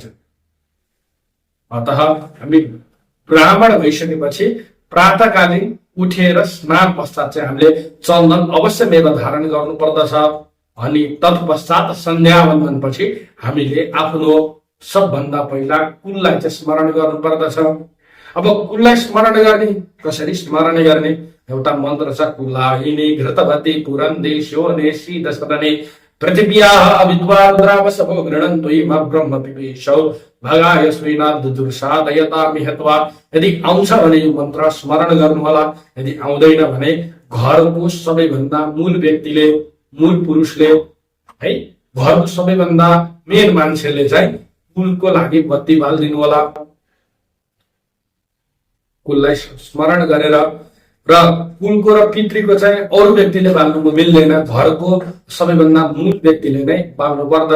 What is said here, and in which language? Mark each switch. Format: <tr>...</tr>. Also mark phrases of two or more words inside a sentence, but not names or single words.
<ne>अतः हामी ब्राह्मण भइसकेपछि प्रातःकालीन उठेर स्नान पश्चात चाहिँ हामीले चन्दन अवश्य धारण गर्नु पर्दछ। अनि तत्पश्चात सन्ध्या वन्दन पछि हामीले आफ्नो सबभन्दा पहिला कुललाई चाहिँ स्मरण गर्नु पर्दछ। अब कुललाई स्मरण गर्ने कसरी स्मरण गर्ने? एउटा मन्त्र छ,</ne> <sa>कुलाहिनी घृतवती पुरन्दी शोने शीतसदने पृथिव्याः अविद्वा रुद्रावसभो गृह्णन्तु इमा ब्रह्म पिबेशौ भगाय श्रीनाथ दुर्सादयता मिहत्वा।</sa> <ne>यदि आउँछ भने यो मन्त्र स्मरण गर्नु होला, यदि आउँदैन भने घरको सबैभन्दा मूल व्यक्तिले, मूल पुरुषले है, घरको सबैभन्दा मेन मान्छेले चाहिँ कुलको लागि बत्ती बाल्दिनु होला। कुललाई स्मरण गरेर, र कुलको र पितृको चाहिँ अरू व्यक्तिले बाल्नु मिल्दैन, घरको सबैभन्दा मूल व्यक्तिले नै बाल्नु पर्दछ।</ne>